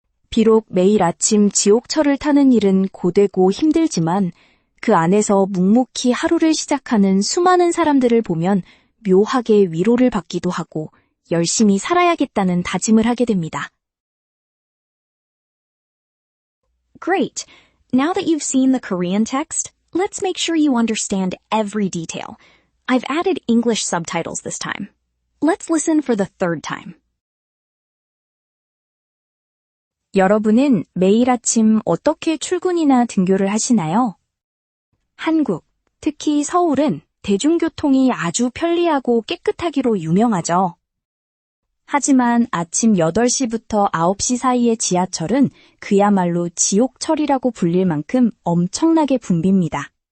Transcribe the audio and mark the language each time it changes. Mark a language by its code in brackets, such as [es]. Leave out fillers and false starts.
[ko] 비록 매일 아침 지옥철을 타는 일은 고되고 힘들지만 그 안에서 묵묵히 하루를 시작하는 수많은 사람들을 보면 묘하게 위로를 받기도 하고 열심히 살아야겠다는 다짐을 하게 됩니다. [en] Great! Now that you've seen the Korean text, let's make sure you understand every detail. I've added English subtitles this time. Let's listen for the third time. [ko] 여러분은 매일 아침 어떻게 출근이나 등교를 하시나요? 한국, 특히 서울은 대중교통이 아주 편리하고 깨끗하기로 유명하죠. 하지만 아침 8시부터 9시 사이의 지하철은 그야말로 지옥철이라고 불릴 만큼 엄청나게 붐빕니다.